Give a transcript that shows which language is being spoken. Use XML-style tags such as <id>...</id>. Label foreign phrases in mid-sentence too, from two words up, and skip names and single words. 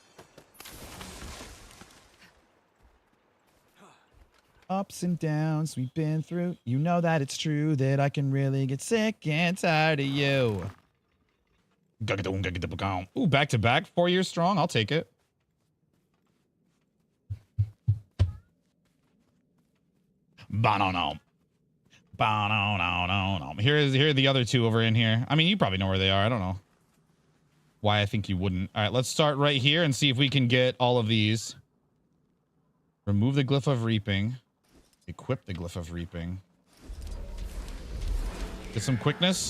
<en>Ups and downs we've been through. You know that it's true that I can really get sick and tired of you. Ooh, back to back, 4 years strong. I'll take it. Ba-no-no. Ba-no-no-no-no. Here are the other two over in here. I mean, you probably know where they are. I don't know why I think you wouldn't. All right, let's start right here and see if we can get all of these. Remove the glyph of reaping. Equip the glyph of reaping. Get some quickness.</en>